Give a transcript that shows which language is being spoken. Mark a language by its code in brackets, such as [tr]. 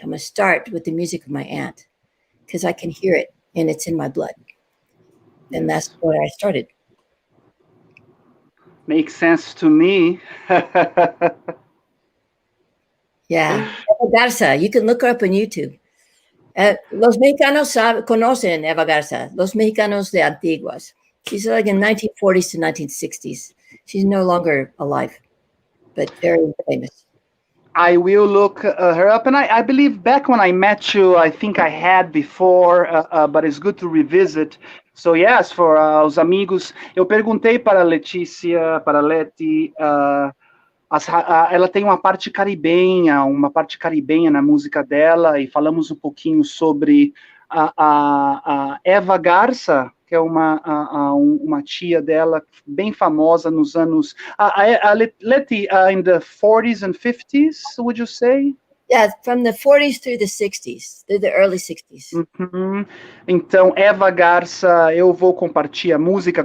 [en] I'm going to start with the music of my aunt, because I can hear it and it's in my blood. And that's where I started. Makes sense to me. Yeah. Eva Garza, you can look her up on YouTube. [es] Los mexicanos conocen Eva Garza, los mexicanos de Antiguas. [en] She's like in 1940s to 1960s. She's no longer alive, but very famous. I will look her up, and I believe back when I met you, I think I had before, but it's good to revisit. So yes, for [pt] os amigos, eu perguntei para Letícia, para Leti, ela tem uma parte caribenha na música dela, e falamos um pouquinho sobre a Eva Garza, que é uma tia dela bem famosa nos anos... [en] Leti, in the 40s and 50s, would you say? Yeah, from the 40s through the 60s, through the early 60s. Uhum. [pt] Então, Eva Garza, eu vou compartilhar a música.